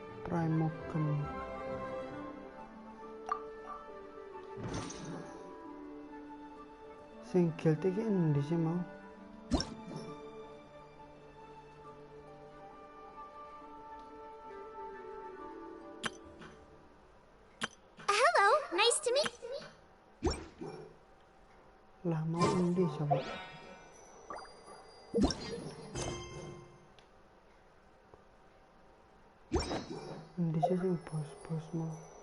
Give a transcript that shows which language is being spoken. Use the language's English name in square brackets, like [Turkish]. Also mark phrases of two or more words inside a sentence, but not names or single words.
[Javanese] Primogen. Sing guild iki endi sih mau? [English] Hello, nice to meet. [Javanese] Lah mau endi coba? Endi sih sing bos-bos mau?